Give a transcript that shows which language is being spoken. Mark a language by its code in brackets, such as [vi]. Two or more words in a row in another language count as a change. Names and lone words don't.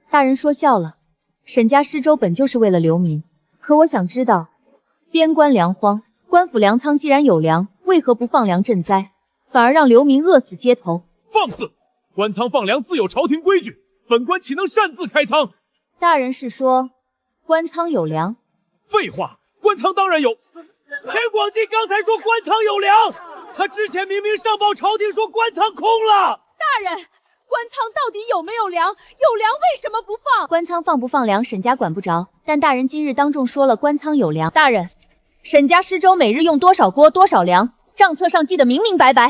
[zh] 大人說笑了，沈家施粥本就是為了流民，可我想知道，邊關糧荒，官府糧倉既然有糧，為何不放糧賑災，反而讓流民餓死街頭？放肆！官倉放糧自有朝廷規矩，本官豈能擅自開倉？大人是說官倉有糧？廢話，官倉當然有。錢廣進剛才說官倉有糧，他之前明明上報朝廷說官倉空了。大人， 官倉到底有没有粮？有粮为什么不放？官仓放不放粮，沈家管不着。但大人今日当众说了，官仓有粮。大人，沈家施粥每日用多少锅多少粮，账册上记得明明白白。